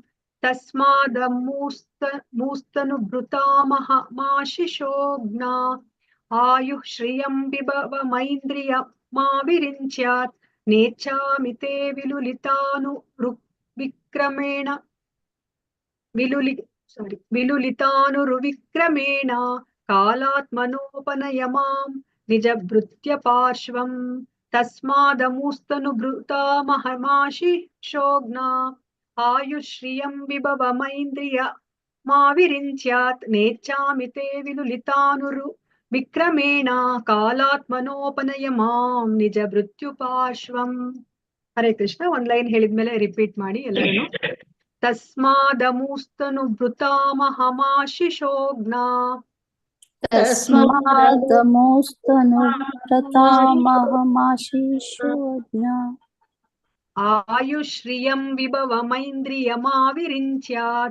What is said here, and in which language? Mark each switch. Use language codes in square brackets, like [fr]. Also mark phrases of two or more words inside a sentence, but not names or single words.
[sa] ತಸ್ಮಾದಮೂಸ್ತನು ಭೃತಾ ಮಹಮಾಶಿಶೋಗ್ನ ಆಯುಃ ಶ್ರಿಯಂ ವಿಭವಮೈಂದ್ರಿಯ ಮಾವಿರಿಂಚ್ಯಾತ್ ನೇಚ್ಚಾಮಿತೆ ವಿಲುಲಿತಾನುರುವಿಕ್ರಮೇಣ ಕಾಲಾತ್ಮನೋಪನಯ ಮಾಂ ನಿಜಭೃತ್ಯ ಪಾರ್ಶ್ವಂ. ತಸ್ಮಾದಮೂಸ್ತನು ಭೃತಾ ಮಹಮಾಶಿಶೋಗ್ನ ಆಯುಶ್ರಿಯಂ ವಿಭವಮೈಂದ್ರಿಯ ಮಾವಿರಿಂಚ್ಯಾತ್ ನೇಚ್ಚಾಮಿತೆ ವಿಲುಲಿತಾನುರು ವಿಕ್ರಮೇಣ ಕಾಲಾತ್ಮನೋಪನಯ ಮಾಂ ನಿಜ ಮೃತ್ಯುಪಾರ್ಶ್ವಂ. ಹರೇ ಕೃಷ್ಣ. [kn] ಒಂದ್ ಲೈನ್ ಹೇಳಿದ್ಮೇಲೆ ರಿಪೀಟ್ ಮಾಡಿ ಎಲ್ಲರೂ. [sa] ತಸ್ಮಾದಮೂಸ್ತನು ಭೃತಾ ಮಹಮಾಶಿಶೋಗ್ನ ತಸ್ಮಾದಮೂಸ್ತನು ಭೃತಾ ಮಹಮಾಶಿಶೋಗ್ನ ಆಯುಶ್ರಿಯಂ ವಿಭವಮೈಂದ್ರಿಯ ಮಾವಿರಿಂಚ್ಯಾತ್